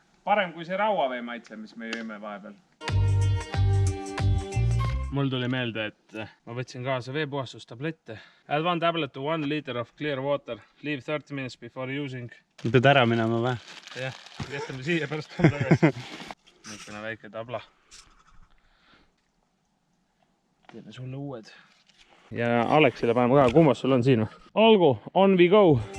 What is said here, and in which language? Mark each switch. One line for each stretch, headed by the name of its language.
Estonian: Parem kui see rauavee maitse, mis me jõime vahepeal. Mul tuli meelde, et ma võtsin kaasa veepuhastustablette.
English: Add 1 tablet to 1 liter of clear water. Leave 30 minutes before using.
Estonian: Pead ära minema või? Jah, jätame siia pärast on tagasi. Niisugune väike tabla. Teeme sulle uued. Ja Alexile paneme ka, kummas sul on siin või? Olgu,
English: on we go!